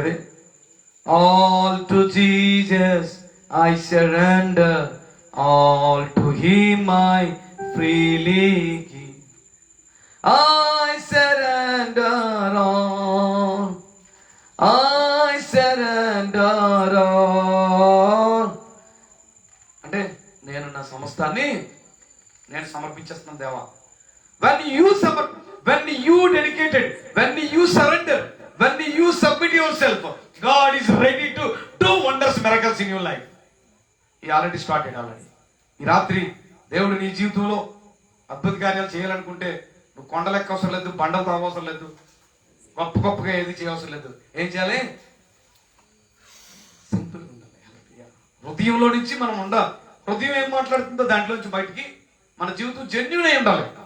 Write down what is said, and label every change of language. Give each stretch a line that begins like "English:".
English: అదే, all to Jesus I surrender, all to him I freely give, I surrender all, I surrender all.
Telugu: అంటే నేను నా సమస్తాన్ని నేను సమర్పించేస్తున్నాను దేవా.
English: When you dedicated, when you surrender, when you submit yourself, God is ready to do wonders, miracles in your life. He already started already.
Telugu: ఈ రాత్రి దేవుడు నీ జీవితంలో అద్భుత కార్యాలు చేయాలనుకుంటే నువ్వు కొండలెక్క అవసరం లేదు, బండలు తాగవసరం లేదు, గొప్పగా ఏది చేయవసరం లేదు. ఏం చేయాలి? సింపుల్గా ఉండాలి. హృదయంలో నుంచి మనం ఉండాలి. హృదయం ఏం మాట్లాడుతుందో దాంట్లో నుంచి బయటికి మన జీవితం జెన్యూన్ అయి ఉండాలి.